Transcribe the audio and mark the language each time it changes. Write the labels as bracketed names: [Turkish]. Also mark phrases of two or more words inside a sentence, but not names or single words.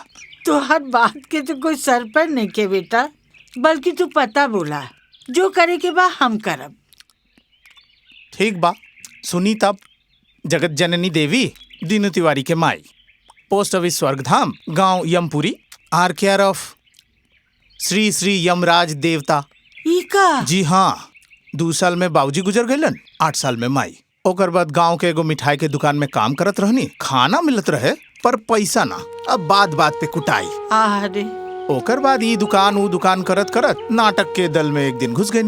[Bhojpuri] तो हर बात के तो कोई सर पर नहीं के बेटा, बल्कि तू पता बोला, जो करे के बा हम करब। ठीक बा, सुनी तब। जगत जननी देवी दीनू तिवारी के माई, [English] post office [Bhojpuri] स्वर्गधाम, गांव यमपुरी, आर [English] care of [Bhojpuri] श्री श्री यमराज देवता। का? जी हाँ, 2 साल में बाबूजी गुजर गए, 8 साल में माई। ओकर बाद गांव के एगो मिठाई के दुकान में काम करत रहनी। खाना मिलत रहे पर पैसा ना। अब बात बात पे कुटाई। अरे ओकर बाद ये दुकान वो दुकान करत करत नाटक के दल में एक दिन घुस गई।